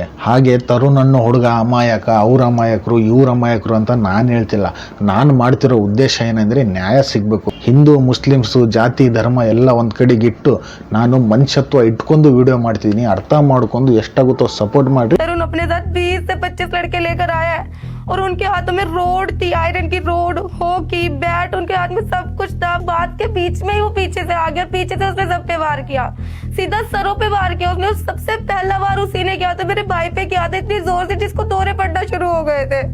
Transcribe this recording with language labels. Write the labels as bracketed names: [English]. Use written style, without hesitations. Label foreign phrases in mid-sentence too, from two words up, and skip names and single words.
[Kannada] ಹಾಗೆ ತರುಣ್ ಅನ್ನೋ ಹುಡುಗ ಅಮಾಯಕ, ಅವ್ರ ಅಮಾಯಕರು ಇವ್ರ ಅಮಾಯಕರು ಅಂತ ನಾನು ಹೇಳ್ತಿಲ್ಲ. ನಾನು ಮಾಡ್ತಿರೋ ಉದ್ದೇಶ ಏನಂದರೆ, ನ್ಯಾಯ ಸಿಗಬೇಕು. ಹಿಂದೂ ಮುಸ್ಲಿಮ್ಸು ಜಾತಿ ಧರ್ಮ ಎಲ್ಲ ಒಂದು ಕಡೆಗಿಟ್ಟು ನಾನು ಮನುಷ್ಯತ್ವ ಇಟ್ಕೊಂಡು ವಿಡಿಯೋ ಮಾಡ್ತಿದ್ದೀನಿ. ಅರ್ಥ ಮಾಡ್ಕೊಂಡು ಎಷ್ಟಾಗುತ್ತೋ ಸಪೋರ್ಟ್ ಮಾಡಿ. [Hindi] तरुण अपने साथ 20 से 25 लड़के लेकर आया है और उनके हाथों में रोड थी, आयरन की रोड, [English] hockey bat, [Hindi] उनके हाथ में सब कुछ था. बात के बीच में ही वो पीछे से आ गया, पीछे से उसने सब पे वार किया, सीधा सरों पे वार किया उसने. सबसे पहला वार उसी ने किया था, मेरे भाई पे किया था इतनी जोर से जिसको दौरे पड़ना शुरू हो गए थे.